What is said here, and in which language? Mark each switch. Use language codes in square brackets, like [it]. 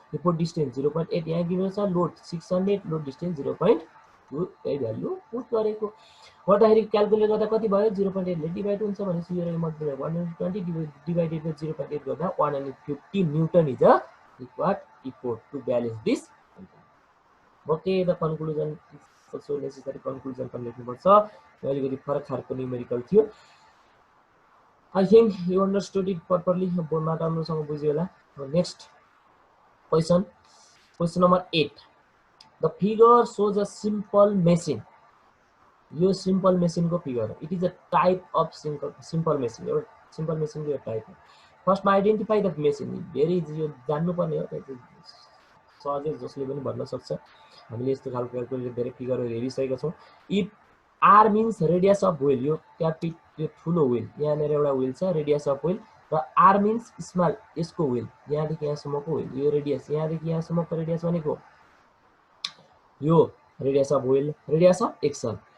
[ne] Effort distance 0.8 यहाँ given छ, load 600, load distance 0.2 यही भ्यालु पुट गरेको गर्दाखेरि क्याल्कुलेट गर्दा कति भयो 0.8 ले डिभाइड हुन्छ भनेपछि यो मल्टिप्लाई 120 डिभाइडेड बाइ 0.8 गर्दा 150 Newton [en] Is a required effort to balance this. [ne] Okay, the conclusion so necessary conclusion पनि लेख्नुपर्छ। यो अलिकति फरक खालको न्युमेरिकल थियो। [en] I think you understood it properly. [ne] बोर्डमा राम्रोसँग बुझ्यो होला। [en] Next question, question number 8। The figure shows a simple machine. [ne] यो सिम्पल मेसिन को figure. [en] It is a type of simple machine. [ne] यो सिम्पल मेसिन को टाइप हो। [en] फर्स्टमा identify the machine. [ne] Very easy, यो जान्नु पर्ने हो, सहजै जसले पनि भन्न सक्छ। हामीले यस्तो खालको क्याल्कुलेटर धेरै फिगरहरु हेरिसकेका छौं। [en] if R means radius of wheel, [ne] यो क्यापिटल यो ठुलो व्हील, यहाँनेर एउटा व्हील छ रेडियस अफ व्हील र आर मिन्स स्मल यसको व्हील, यहाँदेखि यहाँसम्मको व्हील, यो रेडियस यहाँदेखि यहाँसम्मको रेडियस भनेको यो radius of wheel, radius of Excel.